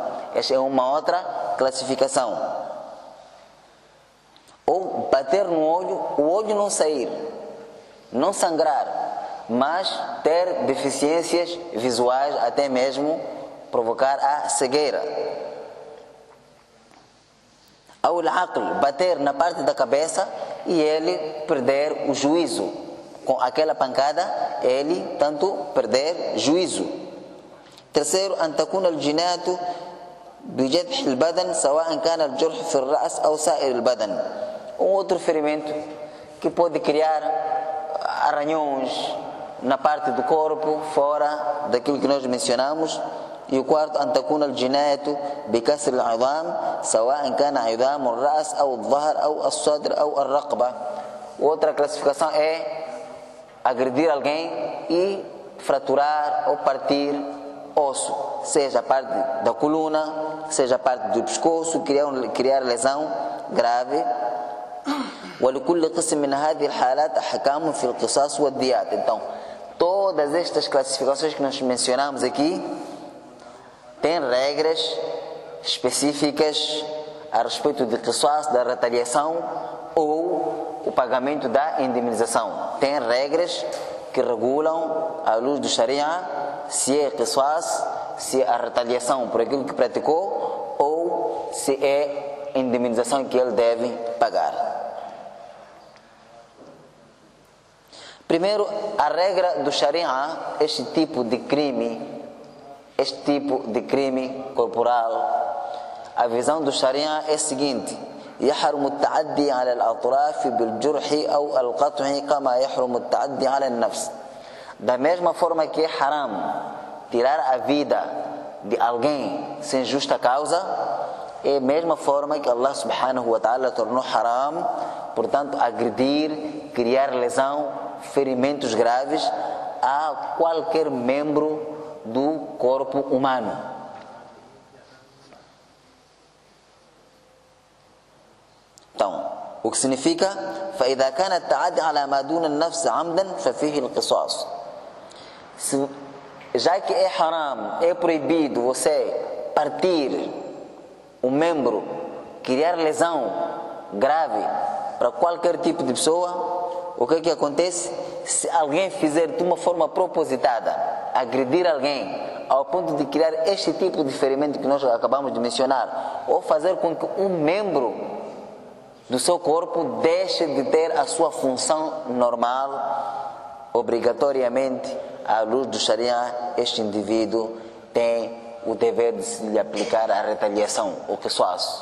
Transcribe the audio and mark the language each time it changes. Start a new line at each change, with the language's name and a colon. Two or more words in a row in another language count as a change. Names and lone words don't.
Portuguese: Esta é uma outra classificação. Ou bater no olho, o olho não sair, não sangrar, mas ter deficiências visuais, até mesmo provocar a cegueira. Ou bater na parte da cabeça e ele perder o juízo. Com aquela pancada, ele tanto perder juízo. Terceiro,
Arabic: أن تكون الجناية بجرح البدن سواء كان الجرح في الرأس أو سائر البدن.
Portuguese: Um outro ferimento que pode criar arranhões na parte do corpo, fora daquilo que nós mencionamos. E o quarto,
Arabic: أن تكون الجناية بكسر العظام سواء كان عظام الرأس أو الظهر أو الصدر أو الرقبة.
Portuguese: Outra classificação é agredir alguém e fraturar ou partir osso, seja a parte da coluna, seja a parte do pescoço, criar lesão grave.
Arabic: ولكل قسم من هذه الحالات أحكام في القصاص والديات.
Portuguese: Então, todas estas classificações que nós mencionamos aqui têm regras específicas a respeito de qisas, da retaliação ou o pagamento da indemnização. Tem regras que regulam, à luz do Sharia, se é qisas, se é a retaliação por aquilo que praticou ou se é a indemnização que ele deve pagar. Primeiro, a regra do Sharia, este tipo de crime corporal, a visão do Sharia é a seguinte:
Arabic: يحرم التعدي على الأطراف بالجرح أو القطع كما يحرم التعدي على النفس.
Portuguese: Da mesma forma que é haram tirar a vida de alguém sem justa causa, é a mesma forma que Allah
Arabic: سبحانه وتعالى
Portuguese: tornou haram, portanto, agredir, criar lesão, ferimentos graves a qualquer membro do corpo humano. Então, o que significa
Arabic: فإذا كان التعدي على ما دون النفس عمدا ففيه القصاص.
Portuguese: Já que é haram, é proibido você partir um membro, criar lesão grave para qualquer tipo de pessoa, o que acontece? Se alguém fizer de uma forma propositada, agredir alguém ao ponto de criar este tipo de ferimento que nós acabamos de mencionar, ou fazer com que um membro do seu corpo deixe de ter a sua função normal, obrigatoriamente, à luz do Sharia, este indivíduo tem o dever de se lhe aplicar a retaliação, o qisas.